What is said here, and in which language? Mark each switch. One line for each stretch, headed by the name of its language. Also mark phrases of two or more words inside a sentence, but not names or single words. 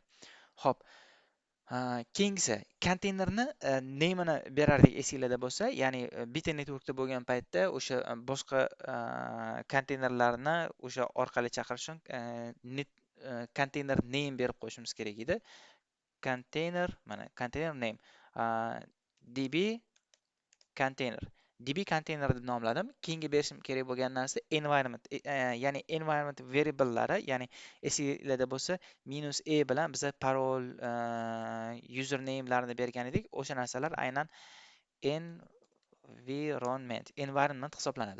Uzbek: Xo'p, keyingisi konteynerni name'ini berardik esinglarda bo'lsa, ya'ni bit networkda bo'lgan paytda o'sha boshqa konteynerlarni o'sha orqali chaqirish uchun konteyner name berib qo'yishimiz kerak edi. Container, mana
English: container name, db container, db container
Uzbek: deb nomladim. Keyingi berishim kerak bo'lgan narsa environment, ya'ni environment variablelari, ya'ni esinglarda bo'lsa -a bilan biza parol, username'larni bergan edik. O'sha narsalar aynan environment hisoblanadi.